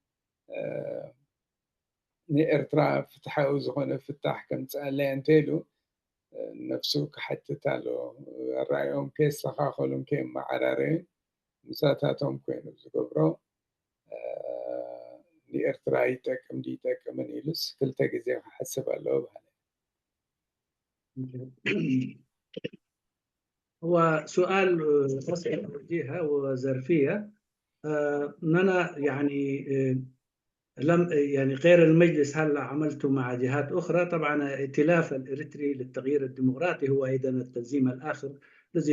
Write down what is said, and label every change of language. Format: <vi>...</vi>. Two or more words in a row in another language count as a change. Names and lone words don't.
<ti>ንኤርትራ ፍትሓዊ ዝኾነ ፍታሕ ከምፅኣለየ እንተኢሉ ነፍሱ ክሓትት ኣለዎ ኣረኣዮም ከየስተኻኸሉን ከየመዓራረዩን ምሳታቶም ኮይኑ ዝገብሮ ንኤርትራ ይጠቅም ይጠቅምን ኢሉስ ክልተ ግዜ ክሓስብ ኣለዎ ባህለ</ti> <ar>هو سؤال أسئلة وجيهة وظرفية أننا يعني غير المجلس هل عملت مع جهات أخرى طبعا ائتلاف الإريتري للتغيير الديمقراطي هو أيضا التنظيم الآخر الذي</ar>